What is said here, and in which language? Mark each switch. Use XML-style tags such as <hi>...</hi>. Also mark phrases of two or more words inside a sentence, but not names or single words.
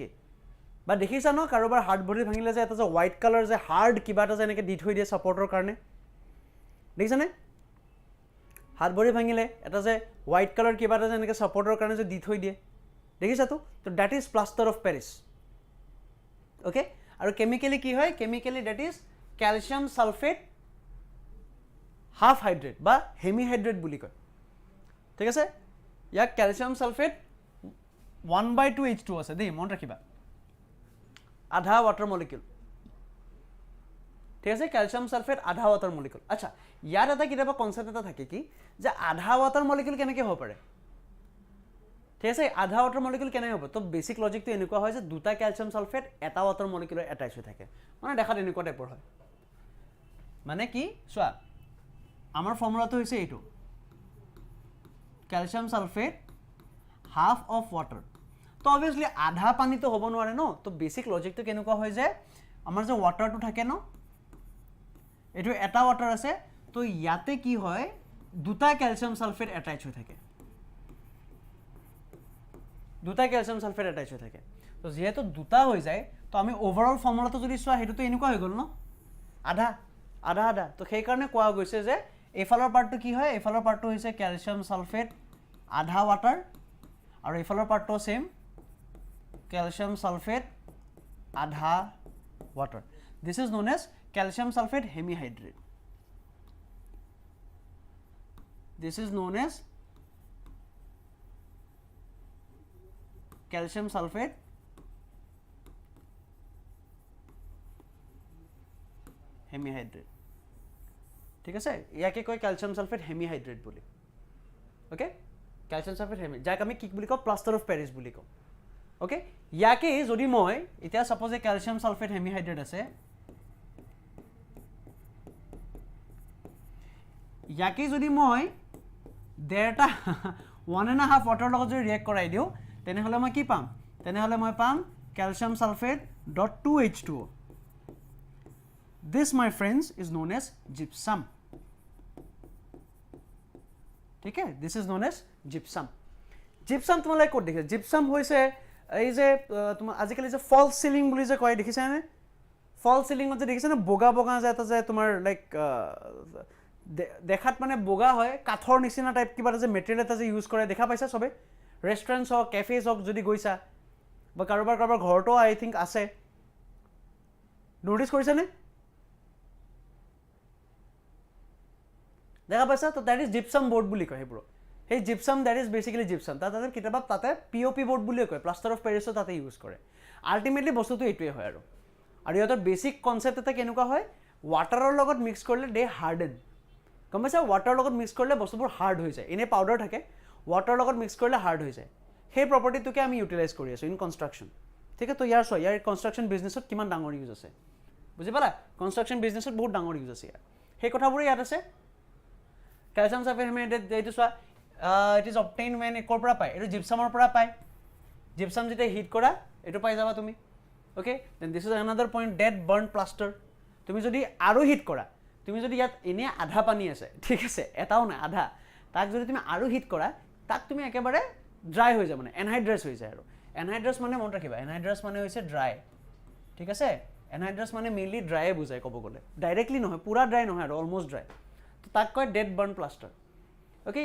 <as>বা দেখিছা ন কাৰোবাৰ হাত ভৰি ভাঙিলে যে এটা যে</as> <en>white colour</en> <as>যে হাৰ্ড কিবা এটা যে এনেকৈ দি থৈ দিয়ে ছাপৰ্টৰ কাৰণে, দেখিছানে? হাত ভৰি ভাঙিলে এটা যে</as> <en>white colour</en> <as>কিবা এটা যে এনেকৈ ছাপৰ্টৰ কাৰণে যে দি থৈ দিয়ে, দেখিছাতো?</as> <en>so that is plaster of Paris. অ'কে,</en> <as>আৰু কেমিকেলি কি হয়?</as> <en>chemically that is calcium sulphate half hydrate বা হেমিহাইড্রেট</en> <as>বুলি কয়, ঠিক আছে? ইয়াক</as> <en>calcium sulphate</en> <as>1/2 H2 আছে দেই, মনত ৰাখিবা, আধা</as> <en>water molecule,</en> <as>ঠিক আছে?</as> <en>calcium sulphate আধা water molecule.</en> <as>আচ্ছা, ইয়াত এটা কেতিয়াবা কনসেপ্ট এটা থাকে কি যে আধা</as> <en>water molecule</en> <as>কেনেকৈ হ'ব পাৰে, ঠিক আছে? আধা</as> <en>water molecule</en> <as>কেনেকৈ হ'ব? তো বেসিক লজিকটো এনেকুৱা হয় যে দুটা</as> <en>calcium sulphate</en> <as>এটা ওয়াটাৰ মলিকিউলৰ এটাচ হৈ থাকে, মানে দেখাত এনেকুৱা টাইপৰ হয়। মানে কি চোৱা, আমাৰ ফৰ্মুলাটো হৈছে এইটো,</as> <en>calcium sulphate half of water.</en> <as>তো অবভিয়াছলি আধা পানীটো হ'ব নোৱাৰে ন, তো বেসিক লজিকটো কেনেকুৱা হয় যে আমাৰ যে ওয়াটাৰটো থাকে ন, এইটো এটা ওয়াটাৰ আছে, তো ইয়াতে কি হয় দুটা</as> <en>calcium sulphate attach</en> <as>হৈ থাকে, দুটা</as> <en>calcium sulphate attach</en> <as>হৈ থাকে। তো যেহেতু দুটা হৈ যায়, তো আমি ওভাৰঅল ফৰ্মুলাটো যদি চোৱা সেইটোতো এনেকুৱা হৈ গ'ল ন, আধা আধা আধা। তো সেইকাৰণে কোৱা গৈছে যে এইফালৰ পাৰ্টটো কি হয়? এইফালৰ পাৰ্টটো হৈছে</as> <en>calcium sulphate</en> <as>আধা ওয়াটাৰ, আৰু এইফালৰ পাৰ্টটো</as> <en>same calcium sulphate</en> <as>আধা ওয়াটাৰ।</as> <en>this is known as calcium sulphate hemihydrate, this is known as calcium sulphate hemihydrate,</en> <as>ঠিক আছে? ইয়াকে কয়</as> <en>calcium sulphate hemihydrate</en> <as>বুলি।</as> <en>okay, calcium sulphate hemi,</en> <as>যাক আমি কি বুলি কওঁ?</as> <en>plaster of Paris</en> <as>বুলি কওঁ। ওকে, ইয়াকে যদি মই এতিয়া</as> <en>suppose calcium sulphate hemihydrate</en> <as>আছে, ইয়াকে যদি মই ডেৰটা 1.5 ৱাটাৰৰ লগত যদি ৰিয়েক্ট কৰাই দিওঁ তেনেহ'লে মই কি পাম তেনেহ'লে মই পাম</as> <en>calcium sulfate dot 2H2O. This, my friends, is known as gypsum.</en> <hi>ठीक है,</hi> <en>this is known as gypsum.</en> <as>Gypsum তোমালোকে ক'ত দেখিছা gypsum হৈছে এই যে তোমাৰ আজিকালি যে</as> <en>false ceiling</en> <as>বুলি যে কয় দেখিছানে ফলছ সিলিংত যে দেখিছানে বগা বগা যে এটা যে তোমাৰ লাইক দেখাত মানে বগা হয় কাঠৰ নিচিনা টাইপ কিবা এটা যে মেটেৰিয়েল এটা যে ইউজ কৰে দেখা পাইছা সবে ৰেষ্টুৰেণ্টছ হওক কেফেজ হওক যদি গৈছা বা কাৰোবাৰ ঘৰতো</as> <en>I think</en> <as>আছে নোটিছ কৰিছানে দেখা পাইছা তো</as> <en>that is gypsum board</en> <as>বুলি কয় সেইবোৰ সেই জিপসাম</as> <en>that is basically gypsum</en> <as>তাতে কিতাপত তাতে</as> <en>POP board</en> <as>বুলি কয়</as> <en>plaster of Paris</en> <as>তাতে ইউজ কৰে আল্টিমেটলি বস্তুটো এইটোৱে হয় আৰু ইয়াৰ বেসিক কনসেপ্ট এটা কেনেকুৱা হয় ওয়াটাৰৰ লগত মিক্স কৰিলে</as> <en>they harden</en> <as>গম পাইছা ওয়াটাৰৰ লগত মিক্স কৰিলে বস্তুবোৰ হাৰ্ড হৈ যায় এনে পাউডাৰ থাকে ওয়াটাৰৰ লগত মিক্স কৰিলে হাৰ্ড হৈ যায় সেই প্ৰপাৰ্টিটোকে আমি ইউটিলাইজ কৰি আছো</as> <en>in construction</en> <as>ঠিক আছে তো ইয়াৰ কনষ্ট্ৰাকশ্যন বিজনেছত কিমান ডাঙৰ ইউজ আছে বুজি পালা কনষ্ট্ৰাকশ্যন বিজনেছত বহুত ডাঙৰ ইউজ আছে ইয়াৰ সেই কথাবোৰে ইয়াত আছে</as> <en>calcium sulfate</en> <as>এইটো চোৱা</as> <en>it is obtain when</en> <as>একৰ পৰা পায় এইটো জিপসামৰ পৰা পায় জিপসাম যেতিয়া হিট কৰা এইটো পাই যাবা তুমি</as> <en>okay then this is another point dead burnt plaster</en> <as>তুমি যদি আৰু হিট কৰা তুমি যদি ইয়াত এনে আধা পানী আছে ঠিক আছে এটাও নাই আধা তাক যদি তুমি আৰু হিট কৰা তাক তুমি একেবাৰে ড্ৰাই হৈ যায় মানে এনহাইড্ৰাছ হৈ যায় আৰু এনহাইড্ৰাছ মানে মনত ৰাখিবা এনহাইড্ৰাছ মানে হৈছে ড্ৰাই ঠিক আছে এনহাইড্ৰাছ মানে মেইনলি ড্ৰায়ে বুজায় ক'ব গ'লে ডাইৰেক্টলি নহয় পুৰা ড্ৰাই নহয় আৰু অলমোষ্ট ড্ৰাই তো তাক কয়</as> <en>dead burnt plaster okay</en>